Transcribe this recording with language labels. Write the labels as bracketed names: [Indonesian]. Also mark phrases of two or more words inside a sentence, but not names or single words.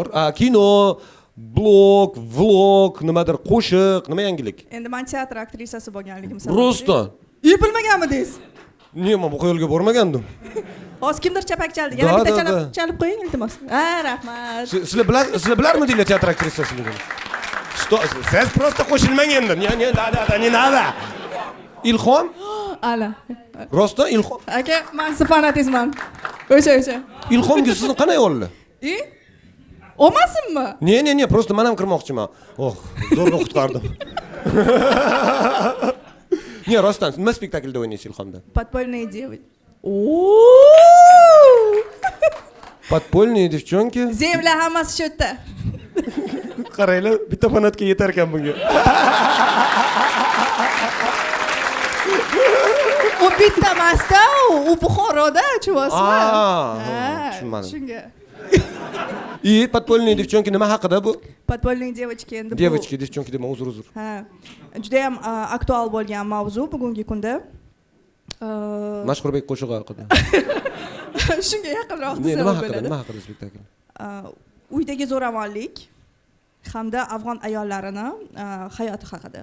[Uzbek] Kino, blog, vlog, nimadir qo'shiq, nima yangilik? Endi men teatr aktrisasi bo'lganligim Rostdan. Bilmaganmidingiz? Nima bu yo'lga bormagandim. Hozir kimdir chapak chaldi. Yana Da, bitta da. chalib qo'ying iltimos. Rahmat. Sizlar bilarmidinglar teatr aktrisasiligini? Siz просто qo'shilmang endi. [Russian] Не надо. [Uzbek] Ilhom? Ala. Rostdan Ilhom. Aka, men siz fanatizman. O'sha. Ilhomga sizni qanday oldi? Olmasinmi? Ne, просто men ham kirmoqchiman. Zo'rg'a qutqardim. Ne, rostdan nima spektaklda o'ynaysiz Ilhomda? Подпольные девочки. Подпольные девчонки. Zemla hammasi shu yerda. Qaranglar, bitta fanatga yetar ekan bunga. U bitta emas-da, u Buxoroda, chuvasizmi? Tushunmadim. Shunga. Подпольные девчонки nima haqida bu? Подпольные девочки endi bu. Девчонки dema, uzr. Ha. Juda ham aktual bo'lgan mavzu bugungi kunda. Mashhurbek qo'shig'i haqida. Shunga yaqinroq Nima desam haqida? bo'ladi. Nima haqida spektakl? Uydagi zo'ravonlik hamda afg'on ayollarining hayoti haqida.